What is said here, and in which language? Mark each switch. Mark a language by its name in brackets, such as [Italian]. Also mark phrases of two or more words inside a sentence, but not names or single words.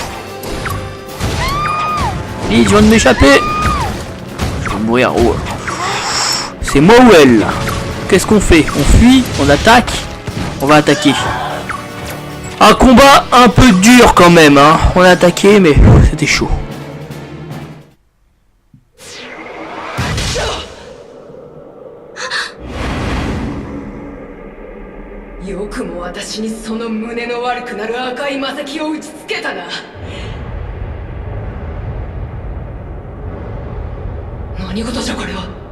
[French] Vite, je viens de m'échapper. Je vais mourir. Oh. C'est moi ou elle là. qu'est-ce qu'on fait? On fuit? On attaque? On va attaquer. Un combat un peu dur quand même, hein. On a attaqué, mais c'était chaud. [Japanese] よくも私にその胸の悪くなる赤い魔石を打ちつけたな。何事じゃこれは。